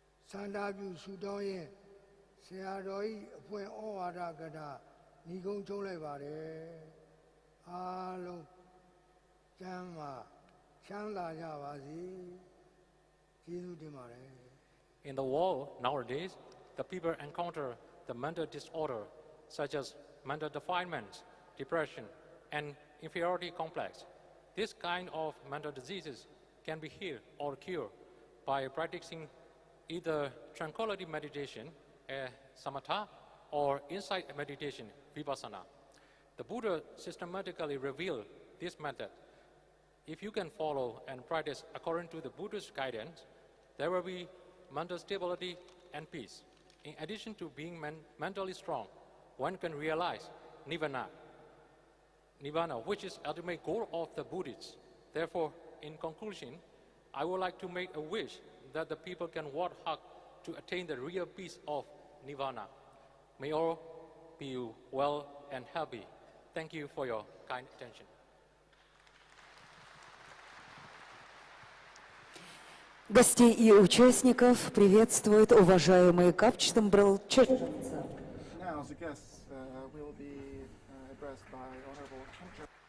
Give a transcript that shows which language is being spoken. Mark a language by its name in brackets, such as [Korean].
[Burmese] ဆန္ဒပြုဆုတောင်းရင်ဆရာတော်၏အဖွင့်ဩဝါဒကထာညီကုန်းချုံးလိုက်ပါတယ်အားလုံးကျမ်းမာချမ်းသာကြပါစေကျေးဇူးတင်ပါတယ် [English] In the world nowadays, the people encounter the mental disorder such as mental defilements, depression, and inferiority complex. This kind of mental diseases can be healed or cured by practicing either tranquility meditation, samatha, or insight meditation, vipassana. The Buddha systematically revealed this method. If you can follow and practice according to the Buddha's guidance, there will be mental stability and peace. In addition to being mentally strong, one can realize nirvana, which is the ultimate goal of the Buddhists. Therefore, in conclusion, I would like to make a wish that the people can work hard to attain the real peace of nirvana. May all be well and happy. Thank you for your kind attention. [Russian] Гостей и участников приветствует уважаемый Капчтамбрал Чеченца. [English] Now the guests will be addressed by Honorable Khamchab.